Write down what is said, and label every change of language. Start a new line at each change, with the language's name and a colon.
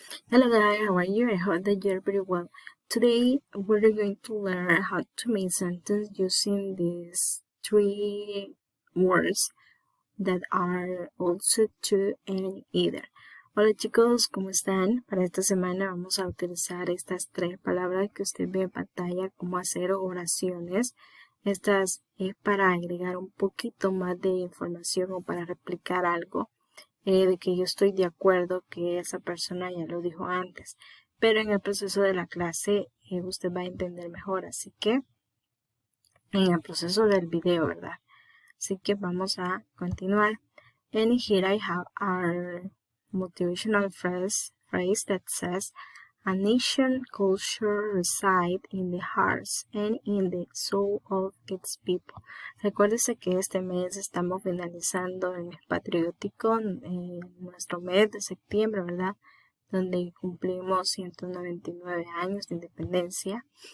English: Hello guys, how are you? I hope that you're very well. Today we're going to learn how to make sentence using these three words that are also to and either.
Spanish: Hola chicos, ¿cómo están? Para esta semana vamos a utilizar estas tres palabras que usted ve en pantalla como hacer oraciones. Estas es para agregar un poquito más de información o para replicar algo. De que yo estoy de acuerdo que esa persona ya lo dijo antes, pero en el proceso de la clase usted va a entender mejor, así que en el proceso del video, ¿verdad? Así que vamos a continuar.
English: And here I have our motivational phrase that says, a nation culture resides in the hearts and in the soul of its people.
Spanish: Recuérdese que este mes estamos finalizando el mes patriótico, nuestro mes de septiembre, ¿verdad? Donde cumplimos 199 años de independencia.